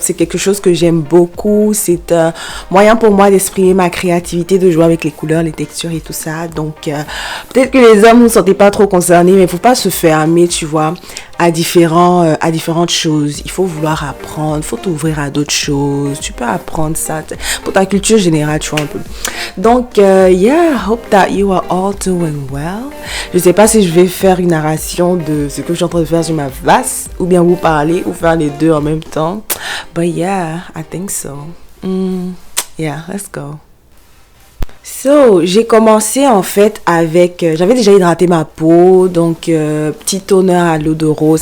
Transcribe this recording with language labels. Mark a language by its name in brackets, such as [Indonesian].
[French] C'est quelque chose que j'aime beaucoup. C'est un moyen pour moi d'exprimer ma créativité, de jouer avec les couleurs, les textures et tout ça. Donc, peut-être que les hommes ne sont pas trop concernés, mais il ne faut pas se fermer, tu vois, à différentes choses. Il faut vouloir apprendre, il faut t'ouvrir à d'autres choses. Tu peux apprendre ça pour ta culture générale, tu vois un peu. [English] Donc, yeah, hope that you are all doing well. [French] Je sais pas si je vais faire une narration de ce que je suis en train de faire sur ma face, ou bien vous parler, ou faire les deux en même temps. [English] But yeah, I think so. Yeah, let's go. [French] So, j'ai commencé en fait avec... j'avais déjà hydraté ma peau, donc petit toner à l'eau de rose.